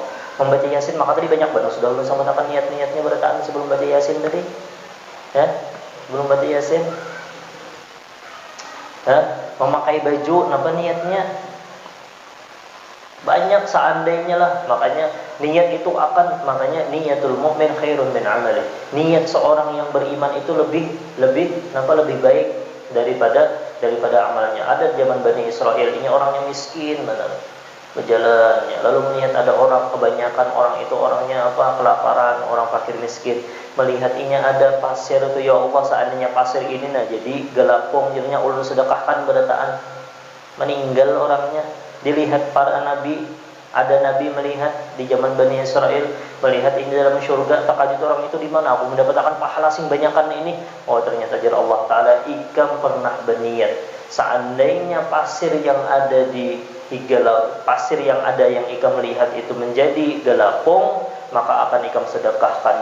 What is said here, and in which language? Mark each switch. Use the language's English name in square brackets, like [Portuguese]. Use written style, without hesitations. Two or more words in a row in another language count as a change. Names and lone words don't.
[Banjar] Membaca Yasin, maka tadi banyak banget sudah ulun sama niat-niatnya berataan sebelum baca Yasin tadi. [Indonesian] Ya, sebelum baca Yasin. Memakai baju, apa niatnya? Banyak seandainya lah. Makanya niat itu akan, makanya [Arabic] نية المؤمن خير من عمله. [Indonesian] Niat seorang yang beriman itu lebih baik daripada amalnya. Ada zaman Bani Israel ini orang yang miskin benar. Berjalannya lalu melihat ada orang, kebanyakan orang itu orangnya kelaparan, orang fakir miskin. Melihat ini ada pasir itu, ya Allah, seandainya pasir ini jadi gelapung, [Banjar] jadinya ulun sedekahkan berataan. [Indonesian] Meninggal orangnya. Dilihat para nabi, ada nabi melihat di zaman Bani Israel, melihat ini dalam syurga, takajut orang itu di mana aku mendapatkan pahala sing banyakan ini. [Banjar] Oh ternyata jar Allah Ta'ala, ikam pernah berniat seandainya pasir yang ada di pasir yang ada yang ikam melihat itu menjadi gelapung, maka akan ikam sedekahkan.